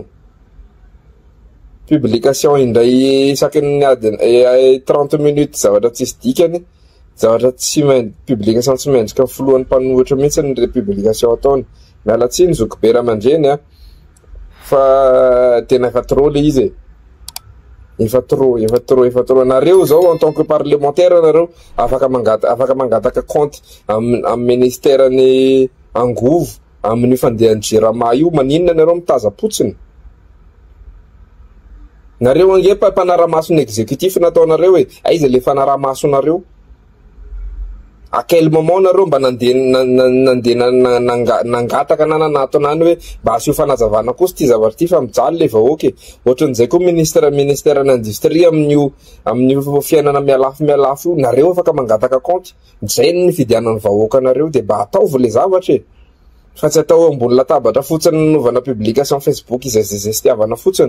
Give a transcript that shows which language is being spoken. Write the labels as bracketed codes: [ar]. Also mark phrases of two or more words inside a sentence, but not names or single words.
[mg] Publication indray isaky ny adiny 30 minutes zavatra tsisy dikany, zavatra tsy publication tsy mendrika filohan'ny mpanohitra mihitsy ny publication ataony. Mialatsiny Zokibe Ramandreny fa tena efa trop le izy efa trop nareo zao [fr] en tant que parlementaire [mg] nareo afaka mangataka compte amin'ny ministère ny angovo amin'ny fandehan'ny JIRAMA io, maninona nareo mitaza-potsiny nareo angepa mpanara-masony exécutif nataonareo aiza le fanara-masonareo [fr] à quel moment [mg] nareo mba nangataka na nanatonany hoe mba asio fanazavana kosa ty zavatra ty fa mijaly le vahoaka ohatran'izay koa ministère n'industrie amin'ny fiainana mialafo nareo afaka mangataka compte zay ny fidianan'ny vahoaka nareo de mba ataovy le zavatra fa tsy atao ambony latabatra fotsiny nanovana publication Facebook izay sitiavana fotsiny.